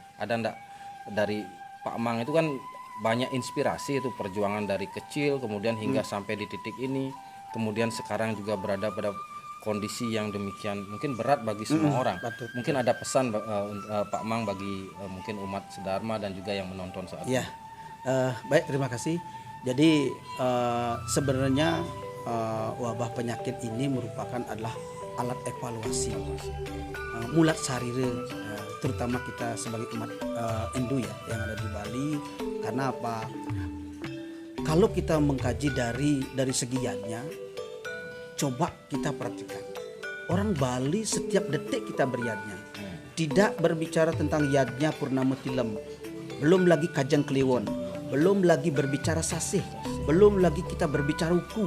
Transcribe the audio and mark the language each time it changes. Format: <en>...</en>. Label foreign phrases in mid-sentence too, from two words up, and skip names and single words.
<id>Ada enggak dari Pak Mang itu kan banyak inspirasi itu perjuangan dari kecil kemudian hingga sampai di titik ini, kemudian sekarang juga berada pada kondisi yang demikian mungkin berat bagi semua orang. Mungkin ada pesan Pak Mang bagi mungkin umat Sedharma dan juga yang menonton saat ini. Baik, terima kasih. Jadi sebenarnya wabah penyakit ini merupakan adalah alat evaluasi</id> <ban>mulat sarire,</ban> <id>terutama kita sebagai umat Hindu ya yang ada di Bali. Karena apa? Kalau kita mengkaji dari segi yadnya, coba kita perhatikan. Orang Bali setiap detik kita beryadnya. Tidak berbicara tentang yadnya Purnama Tilem, belum lagi Kajang Kliwon, belum lagi berbicara sasih, belum lagi kita berbicara uku.</id>